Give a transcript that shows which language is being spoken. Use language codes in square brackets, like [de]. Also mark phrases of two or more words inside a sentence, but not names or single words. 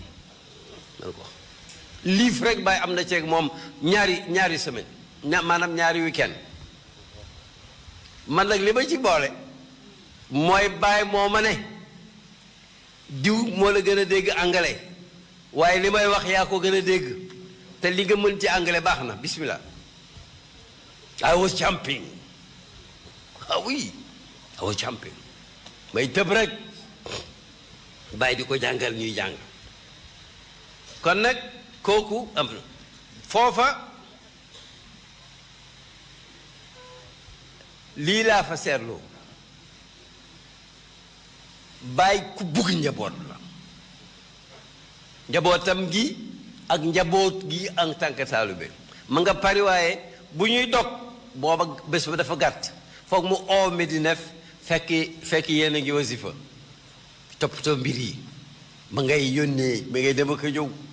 [wo] liif rek bàyyi am na ceeg moom ñaari semaine maanaam ñaari weekend man nag li ma ci boole mooy bàyyi moo ma ne diw moo la gën a dégg anglais waaye li may wax yaa ko gën a dégg te li nga mën ci anglais baax na bismillah [en] I was jumping [fr] ah oui [en] I was jumping [wo] may tëb rek bàyyi di ko jàngal ñuy jàng kon nag kooku am na foofa lii laa fa seetloo bàyyi ku bugg njaboot la njabootam gi ak njaboot gi [fr] en tant que [wo] taalibe ma nga pari waaye bu ñuy dog booba bés ba dafa gàtt foog mu oo Medina fekk yéen a ngi wasifa toppatoo mbir yi ma ngay yónnee ma ngay dem ak a ñëw